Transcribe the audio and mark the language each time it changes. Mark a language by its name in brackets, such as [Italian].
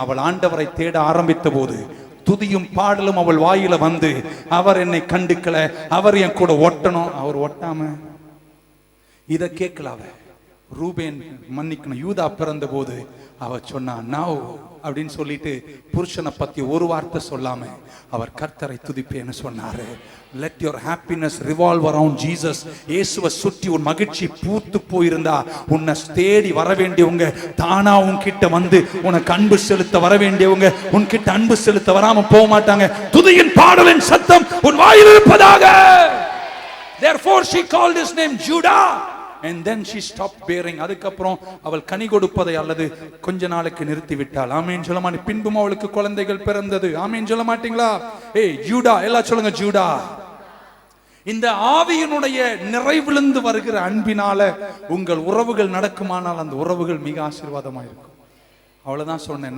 [Tamil] அவள் ஆண்டவரை தேட ஆரம்பித்த போது துதியும் பாடலும் அவள் வாயில வந்து, அவர் என்னை கண்டுக்கல, அவர் என் கூட ஒட்டணும். அவர் ஒட்டாம இத கேட்கல. அவ ரூபேன் மன்னிக்கணும், யூதா பிறந்த போது அவ சொன்னா நவ் அப்படின்னு சொல்லிட்டு புருஷனை பத்தி ஒரு வார்த்தை சொல்லாம அவர் கர்த்தரை துதிப்பேன்னு சொன்னாரு. [English] Let your happiness revolve around Jesus. [Tamil] இயேசுவை சுற்றி உன் மகிழ்ச்சி பூத்து போயிருந்தா உன்னை தேடி வர வேண்டியவங்க தானா உன்கிட்ட வந்து உனக்கு அன்பு செலுத்த வர வேண்டியவங்க உன்கிட்ட அன்பு செலுத்த வராம போக மாட்டாங்க. துதியின் பாடலின் சத்தம் உன் வாயில் இருப்பதாக. [English] Therefore she called his name Judah. And then she stopped bearing. [Tamil] அதுக்கப்புறம் அவள் கனி கொடுப்பதை அல்லது கொஞ்ச நாளுக்கு நிறுத்தி விட்டாள். ஆமென் சொல்ல மாட்டீங்க? பின்பும் அவளுக்கு குழந்தைகள் பிறந்தது. ஆமென் சொல்ல மாட்டீங்களா? ஜூடா, எல்லாம் சொல்லுங்க ஜூடா. இந்த ஆவியினுடைய நிறைவிலிருந்து வருகிற அன்பினால உங்கள் உறவுகள் நடக்குமானால் அந்த உறவுகள் மிக ஆசீர்வாதமா இருக்கும். அவ்வளவுதான் சொன்னேன்.